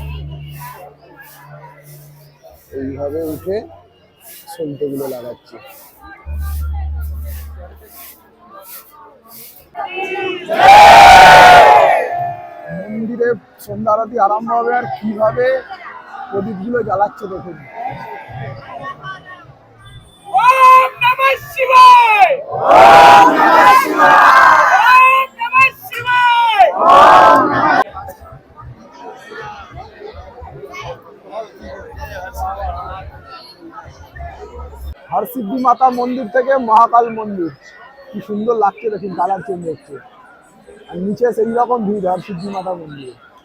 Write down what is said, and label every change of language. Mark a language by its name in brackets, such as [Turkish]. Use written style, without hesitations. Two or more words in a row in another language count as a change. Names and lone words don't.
[Bangla] এইভাবে উঠে সলতেগুলো লাগাচ্ছে। মন্দিরে সন্ধ্যা আরতি আরম্ভ হবে আর কিভাবে প্রদীপগুলো জ্বালাচ্ছে দেখুন। [Sanskrit] ओम नमः शिवाय ओम नमः शिवाय ओम नमः शिवाय [Bangla] হরসিদ্ধি মাতা মন্দির থেকে মহাকাল মন্দির কি সুন্দর লাগছে দেখুন, [English] colour change [Bangla] হচ্ছে। আর নিচে সেই রকম ভিড় হরসিদ্ধি মাতা মন্দিরে।